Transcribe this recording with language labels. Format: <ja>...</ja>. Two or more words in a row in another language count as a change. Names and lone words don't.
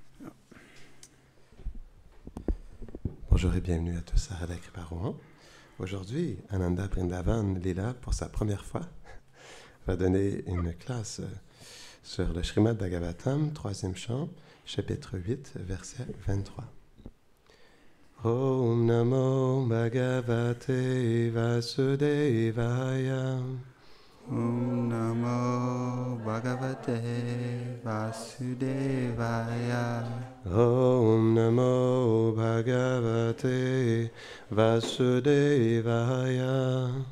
<fr>Bonjour et bienvenue à tous à Radha Kripa Rouen. Aujourd'hui, Ananda Brindavan Lila, pour sa première fois, va donner une classe sur le Srimad Bhagavatam, Troisième Chant, Chapitre 8, Verset 23.</fr> <sa>Om Namo Bhagavate Vasudevaya. Om Namo Bhagavate Vasudevaya. Om Namo Bhagavate Vasudevaya.</sa>